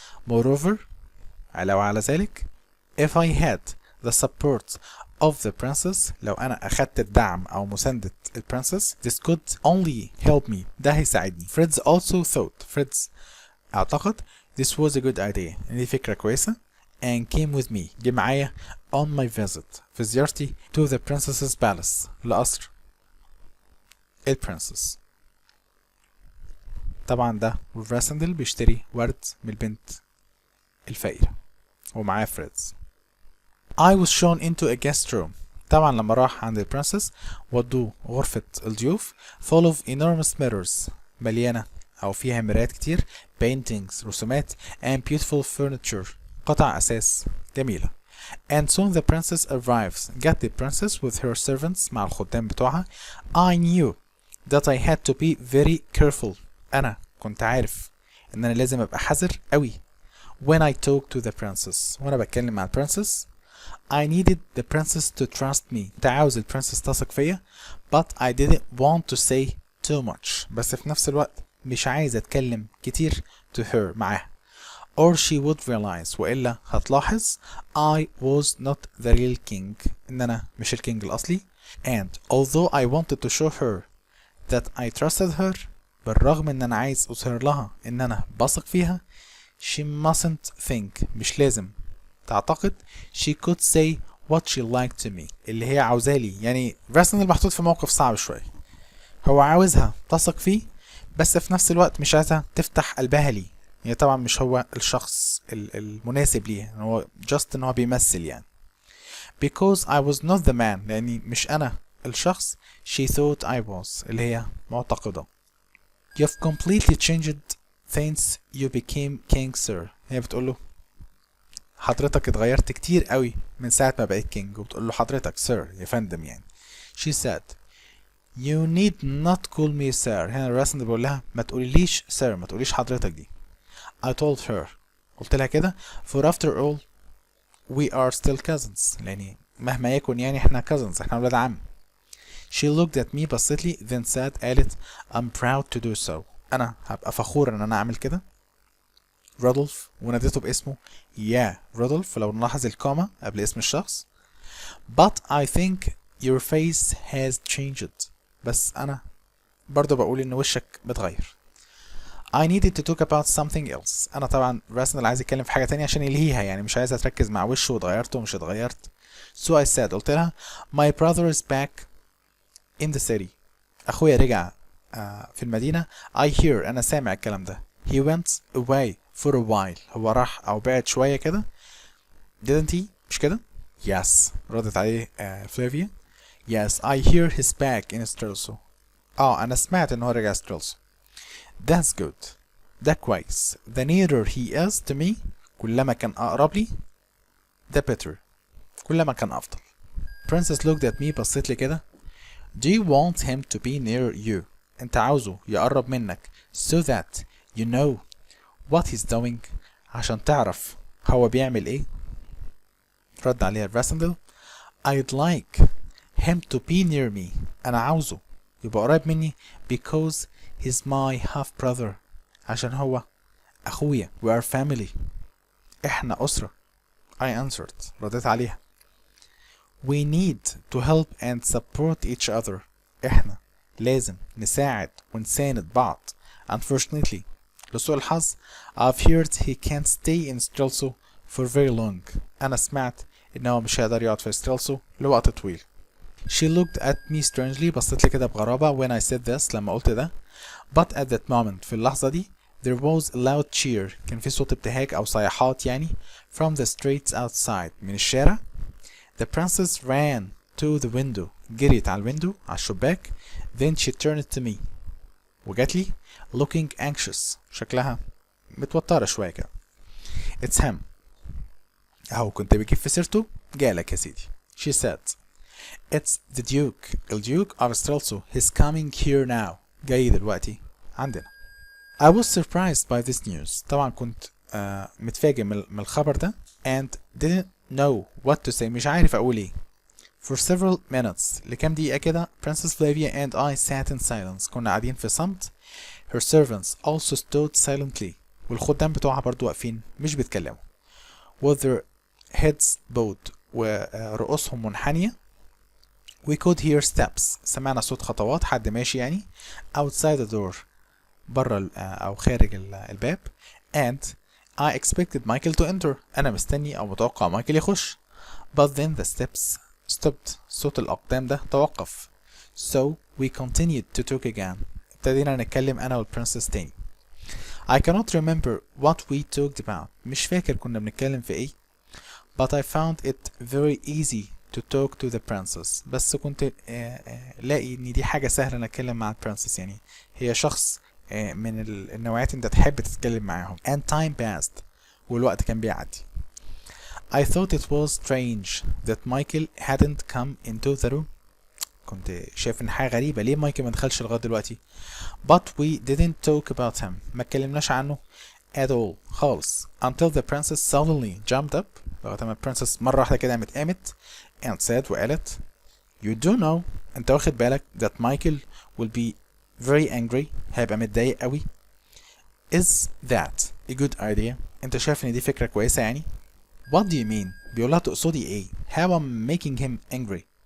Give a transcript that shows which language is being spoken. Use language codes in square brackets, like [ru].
[en] moreover [ar] علاوة على ذلك [en] if I had the support of the princess، [ar] لو أنا أخدت الدعم أو مساندة البرنسس [en] this could only help me، [ar] ده هيساعدني. [en] Fritz also thought، [ar] Fritz اعتقد [en] this was a good idea، [ar] ان دي فكرة كويسة [en] and came with me، [ar] جه معايا [en] on my visit، [ar] في زيارتي [en] to the princess's palace، [ar] لقصر البرنسس. طبعا ده راسندل بيشتري ورد من البنت الفقيرة ومعاه فريدز. [en] I was shown into a guest room، [ar] طبعا لما راح عند البرنسس ودوه غرفة الضيوف [en] full of enormous mirrors، [ar] مليانة أو فيها مرايات كتير paintings رسومات [en] and beautiful furniture [ar] قطع أساس جميلة. [en] and soon the princess arrives، [ar] جت [en] the princess with her servants [ar] مع الخدام بتوعها. [en] I knew that I had to be very careful، [ar] أنا كنت عارف إن أنا لازم أبقى حذر قوي [en] when I talk to the princess، [ar] وأنا بتكلم مع البرنسس. [en] I needed the princess to trust me، [ar] كنت عاوز البرنسس تثق فيا [en] but I didn't want to say too much، [ar] بس في نفس الوقت مش عايز أتكلم كتير [en] to her [ar] معاها [en] or she would realize، [ar] وإلا هتلاحظ [en] I was not the real king، [ar] إن أنا مش الكينج الأصلي. [en] and although I wanted to show her that I trusted her [ar] بالرغم ان انا عايز اظهر لها ان انا بثق فيها [en] she mustn't think [ar] مش لازم تعتقد [en] she could say what she liked to me [ar] اللي هي عاوزالي. يعني راسل محطوط في موقف صعب شوية، هو عاوزها تثق فيه بس في نفس الوقت مش عايزها تفتح قلبها ليه. يعني طبعا مش هو الشخص المناسب ليه، هو just ان هو بيمثل يعني. [en] because I was not the man [ar] لاني مش انا الشخص [en] she thought I was [ar] اللي هي معتقدة. [en] you've completely changed since you became king sir. [ar] هي بتقوله حضرتك اتغيرت كتير قوي من ساعة ما بقيت كينج، وبتقول له حضرتك sir يا فندم يعني. [en] she said you need not call me sir. [ar] هنا الرسم بيقول لها ما تقوليليش sir، ما تقوليش حضرتك دي. [en] I told her [ar] قلت لها كده [en] for after all we are still cousins [ar] لأني مهما يكن يعني احنا cousins، احنا ولاد عم. [en] she looked at me [ar] بصت لي [en] then said [ar] قالت [en] I'm proud to do so. [ar] أنا هبقى فخور إن أنا أعمل كده. رودولف وناديته باسمه يا رودولف لو نلاحظ الكوما قبل اسم الشخص. [en] but I think your face has changed. [ar] بس أنا برضه بقول إن وشك بتغير. [en] I needed to talk about something else. [ar] أنا طبعا راسل عايز يتكلم في حاجة تانية عشان يلهيها، يعني مش عايزها تركز مع وشه واتغيرت ومش اتغيرت. [en] so I said [ar] قلت لها [en] my brother is back in the city. [ar] أخويا رجع في المدينة. [en] I hear [ar] أنا سامع الكلام ده. [en] he went away for a while. [ar] هو راح أو بعد شوية كده. [en] didn't he [ar] مش كده؟ yes ردت عليه فلافيا. [en] yes I hear he's back in Strelso. [ar] أنا سمعت إن هو رجع ستريلسو. [en] that's good. [ar] ده كويس. [en] the nearer he is to me [ar] كلما كان أقرب لي [en] the better [ar] كلما كان أفضل. [en] princess looked at me [ar] بصيت لي كده. [en] do you want him to be near you؟ [ar] أنت عاوزه يقرب منك [en] so that you know what he's doing [ar] عشان تعرف هو بيعمل إيه؟ رد عليها الراسندل [en] I'd like him to be near me. [ar] أنا عاوزه يبقى قريب مني [en] because he's my half brother [ar] عشان هو أخويا. [en] we are family [ar] إحنا أسرة. [en] I answered [ar] رديت عليها [en] we need to help and support each other. [ar] إحنا لازم نساعد ونساند بعض. [en] unfortunately [ar] لسوء الحظ [en] I've heard he can't stay in Strelso for very long. [ar] أنا سمعت إنه مش هيقدر يقعد في ستريلسو لوقت طويل. [en] she looked at me strangely [ar] بصت لي كده بغرابة [en] when I said this [ar] لما قلت ده. [en] but at that moment [ar] في اللحظة دي [en] there was a loud cheer. [ar] كان في صوت ابتهاج أو صيحات يعني [en] from the streets outside [ar] من الشارع. [en] the princess ran to the window. [ar] جريت على الويندو على الشباك. [en] then she turned to me [ar] وجات لي [en] looking anxious [ar] شكلها متوترة شوية كده. [en] it's him. [ar] أهو كنت بجيب في سيرته جالك يا سيدي. [en] she said it's the duke. الديوك of Strelso. he's coming here now. [ar] جاي دلوقتي عندنا. [en] I was surprised by this news. [ar] طبعا كنت متفاجئ من الخبر ده [en] and didn't know what to say. [ar] مش عارف أقول إيه. [en] For several minutes [ar] لكام دقيقة كده [en] Princess Flavia and I sat in silence. [ar] كنا قاعدين في صمت. [en] Her servants also stood silently. [ar] والخدام بتوعها برضو واقفين مش بيتكلموا. [en] With their heads bowed [ar] ورؤوسهم منحنية. [en] We could hear steps. [ar] سمعنا صوت خطوات حد ماشي يعني [en] outside the door [ar] برا أو خارج الباب. [en] And I expected Michael to enter. [ar] أنا مستني أو متوقع مايكل يخش. [en] But then the steps stopped. [ar] صوت الأقدام ده توقف. [en] So we continued to talk again. [ar] ابتدينا نتكلم أنا والبرنسس تاني. [en] I cannot remember what we talked about. [ar] مش فاكر كنا بنتكلم في إيه. [en] But I found it very easy to talk to the princess. [ar] بس كنت لاقي إن دي حاجة سهلة نتكلم مع البرنسس، يعني هي شخص من النوعيات انت تحب تتكلم معاهم. [en] and time passed والوقت كان بيعدي. I thought it was strange that Michael hadn't come into the room. [ar] كنت شايف ان حاجة غريبة ليه مايكل ما دخلش لغاية دلوقتي. [en] but we didn't talk about him. [ar] ما اتكلمناش عنه [en] at all [ar] خالص [en] until the princess suddenly jumped up. [ar] لغاية ما البرنسس مرة واحدة كده قامت [en] and said [ar] وقالت [en] you do know [ar] انت واخد بالك [en] that Michael will be very angry. [ar] هيبقى متضايق قوي. [en] is that a good idea؟ [ar] انت شايف ان دي فكرة كويسة يعني؟ [en] what do you mean؟ [ar] بيقولها تقصدي ايه؟ [en] how I'm making him angry؟